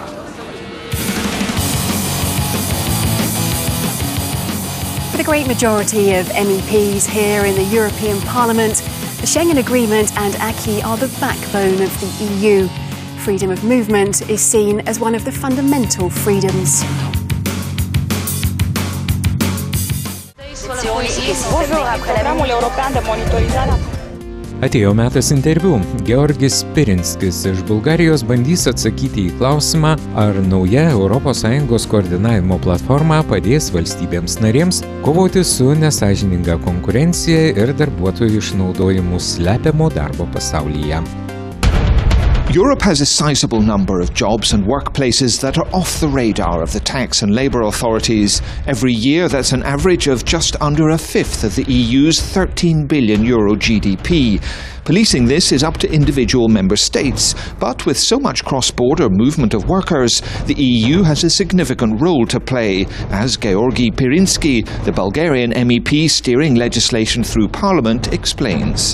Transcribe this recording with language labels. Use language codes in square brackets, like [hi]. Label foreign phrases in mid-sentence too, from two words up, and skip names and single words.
[en] For the great majority of MEPs here in the European Parliament, the Schengen Agreement and Acquis are the backbone of the EU. Freedom of movement is seen as one of the fundamental freedoms. [lt] Atėjo metas interviu. Georgis Pirinskis iš Bulgarijos bandys atsakyti į klausimą, ar nauja ES koordinavimo platforma padės valstybėms narėms kovoti su nesąžininga konkurencija ir darbuotojų išnaudojimu slepiamo darbo pasaulyje. [en] Europe has a sizable number of jobs and workplaces that are off the radar of the tax and labour authorities. Every year, that's an average of just under a fifth of the EU's €13 billion GDP. Policing this is up to individual member states, but with so much cross-border movement of workers, the EU has a significant role to play, as Georgi Pirinski, the Bulgarian MEP steering legislation through Parliament, explains.